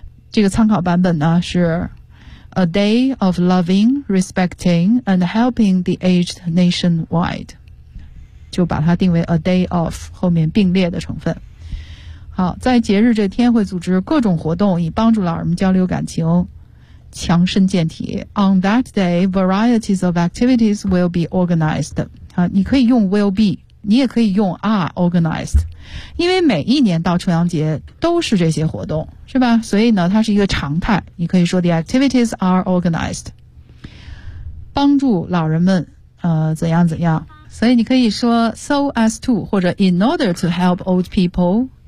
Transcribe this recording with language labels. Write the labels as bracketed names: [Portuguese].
[Chinese] 这个参考版本呢是 [English] A day of loving, respecting, and helping the aged nationwide. [Chinese] 就把它定为 [English] a day of, [Chinese] 后面并列的成分。好，在节日这天会组织各种活动以帮助老人们交流感情，强身健体。 [English] On that day, varieties of activities will be organized. [Chinese] 啊，你可以用 [English] will be, [Chinese] 你也可以用 [English] are organized. [Chinese] 因为每一年到重阳节都是这些活动。是吧，所以呢它是一个常态，你可以说 [English] the activities are organized, [Chinese] 帮助老人们怎样怎样。所以你可以说 [English] so as to, [Chinese] 或者 [English] in order to help old people